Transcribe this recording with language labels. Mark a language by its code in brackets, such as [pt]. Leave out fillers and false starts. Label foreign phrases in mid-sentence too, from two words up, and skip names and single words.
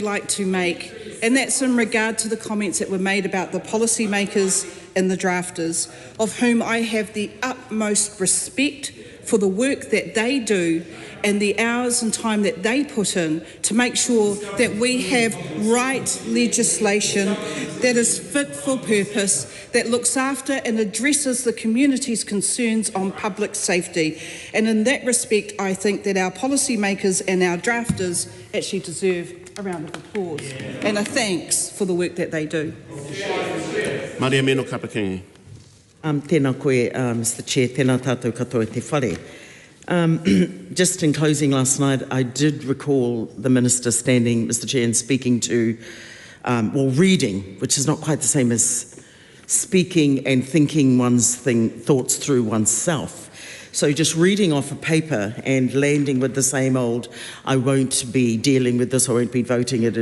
[en] like to make, and that's in regard to the comments that were made about the policymakers and the drafters, of whom I have the utmost respect for the work that they do and the hours and time that they put in to make sure that we have right legislation that is fit for purpose, that looks after and addresses the community's concerns on public safety. And in that respect, I think that our policymakers and our drafters actually deserve a round of applause and a thanks for the work that they do. Maria Meno Kapakingi. [mi] Tēnā koe, [en] Mr Chair, [mi] tēnā tātou katoa te whare. [en] Just in closing last night, I did recall the Minister standing, Mr Chair, and speaking to, reading, which is not quite the same as speaking and thinking one's thoughts through oneself. So just reading off a paper and landing with the same old, I won't be dealing with this, I won't be voting it.